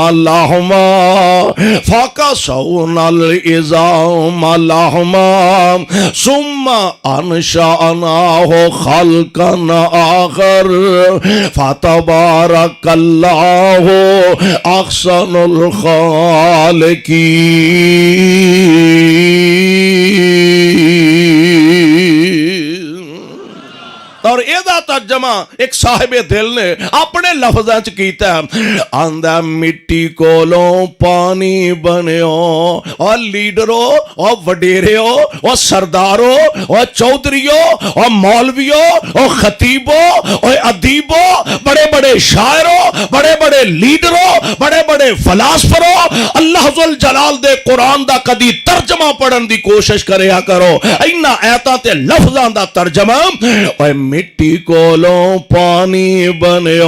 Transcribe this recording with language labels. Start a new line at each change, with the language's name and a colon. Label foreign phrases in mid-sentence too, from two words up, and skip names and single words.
Arabic: لَحْمًا فَكَسَوْنَا الْعِظَامَ لَحْمًا ثُمَّ أَنشَأْنَاهُ خَلْقًا آخَرَ فَتَبَارَكَ اللَّهُ أَحْسَنُ الْخَالِقِينَ۔
Punjabi: اور ਇਹਦਾ ਤਰਜਮਾ ਇੱਕ ਸਾਹਿਬ ਦਿਲ ਨੇ ਆਪਣੇ ਲਫ਼ਜ਼ਾਂ ਚ ਕੀਤਾ, ਆਂਦਾ ਮਿੱਟੀ ਕੋਲੋਂ ਪਾਣੀ ਬਣਿਓ। ਔਰ ਲੀਡਰੋ, ਔਰ ਵਡੇਰਿਓ, ਔਰ ਸਰਦਾਰੋ, ਔਰ ਚੌਧਰੀਓ, ਔਰ ਮੌਲਵੀਓ ਔਰ ਖ਼ਤੀਬੋ ਔਰ ਅਦੀਬੋ, ਬੜੇ ਬੜੇ ਸ਼ਾਇਰੋ, ਬੜੇ ਬੜੇ ਲੀਡਰੋ, ਬੜੇ ਬੜੇ ਫ਼ਲਾਸਫ਼ਰੋ, ਅੱਲਾਹ ਜੁਲ ਜਲਾਲ ਦੇ ਕੁਰਾਨ ਦਾ ਕਦੀ ਤਰਜਮਾ ਪੜ੍ਹਨ ਦੀ ਕੋਸ਼ਿਸ਼ ਕਰਿਆ ਕਰੋ। ਇਨ੍ਹਾਂ ਆਇਤਾਂ ਤੇ ਲਫ਼ਜ਼ਾਂ ਦਾ ਤਰਜਮਾ, ਓਏ ਮਿੱਟੀ ਕੋਲੋਂ ਪਾਣੀ ਬਣਿਓ।